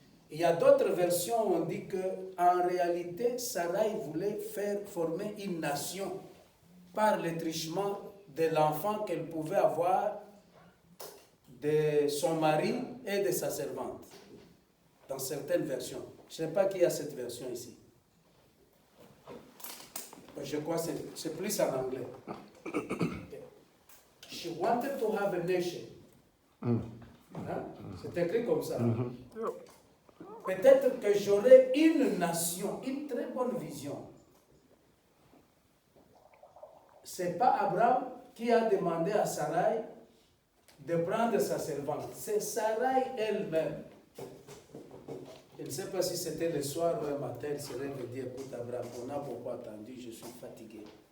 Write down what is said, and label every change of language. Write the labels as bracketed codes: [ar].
[fr] Il y a d'autres versions où on dit qu'en réalité, Sarai voulait faire former une nation par le truchement de l'enfant qu'elle pouvait avoir de son mari et de sa servante. Dans certaines versions. Je ne sais pas qui a cette version ici. Je crois que c'est plus en anglais. [en] She wanted to have a nation. [fr] Hein? C'est écrit comme ça. Peut-être que j'aurai une nation, une très bonne vision. Ce n'est pas Abraham qui a demandé à Sarai de prendre sa servante. C'est Sarai elle-même. Je ne sais pas si c'était le soir ou le matin, elle serait de dire, écoute Abraham, on a beaucoup attendu, je suis fatigué.